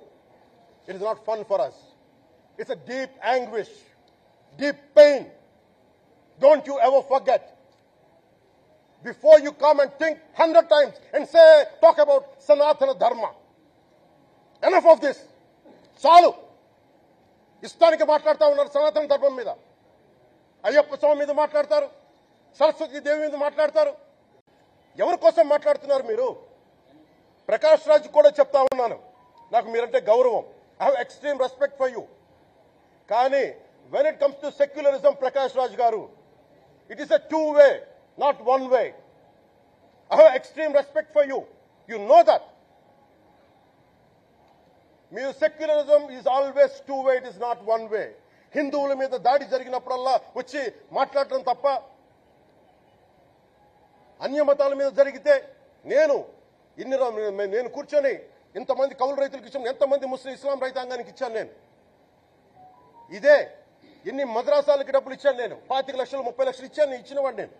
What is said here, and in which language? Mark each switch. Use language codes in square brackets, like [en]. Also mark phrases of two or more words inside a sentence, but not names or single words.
[en] It is not fun for us. It's a deep anguish. Deep pain. Don't you ever forget. Before you come and think 100 times and talk about Sanatana Dharma. Enough of this. [te] Chalu. ఇష్టానికి మాట్లాడ్తా ఉన్నారు సనాతన ధర్మం మీద. అయ్యప్ప స్వామి మీద మాట్లాడతారు. సరస్వతి దేవి మీద మాట్లాడతారు. ఎవరు కోసం మాట్లాడుతున్నారు మీరు? ప్రకాష్ రాజ్ కూడా చెప్తా ఉన్నాను, నాకు మీరంటే గౌరవం. [en] I have extreme respect for you. Kaani when it comes to secularism, Prakash Raj Garu, it is a two way, not one way. I have extreme respect for you. You know that. Mere secularism is always two way, it is not one way. [te] హిందువుల మీద దాడి జరిగినప్పుడల్లా వచ్చి మాట్లాడటం తప్ప, అన్య మతాల మీద జరిగితే నేను కూర్చొని ఇంతమంది కౌలు రైతులకు ఇచ్చాను, ఎంతమంది ముస్లిం ఇస్లాం రైతాంగానికి ఇచ్చాను నేను. ఇదే ఎన్ని మద్రాసాలకి డబ్బులు ఇచ్చాను నేను, 25 లక్షలు 30 లక్షలు ఇచ్చాను, ఇచ్చినవాడిని నేను.